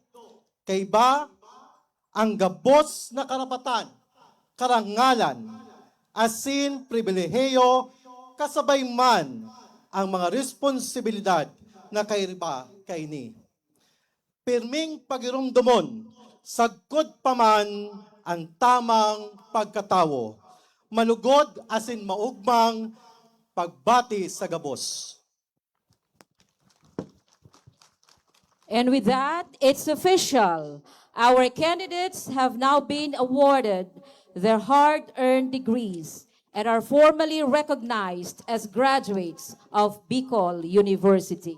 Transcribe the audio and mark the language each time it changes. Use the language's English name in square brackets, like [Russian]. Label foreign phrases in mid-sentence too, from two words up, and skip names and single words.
[Bikol] Kay ba ang gabos na karapatan, karangalan, asin pribilehiyo kasabay man ang mga responsibilidad na kayriba kayni. Pirming pagirumdumon, sagkod paman ang tamang pagkatawo, malugod asin maugmang pagbati sa gabos. [English] And with that, it's official. Our candidates have now been awarded their hard-earned degrees and are formally recognized as graduates of Bicol University.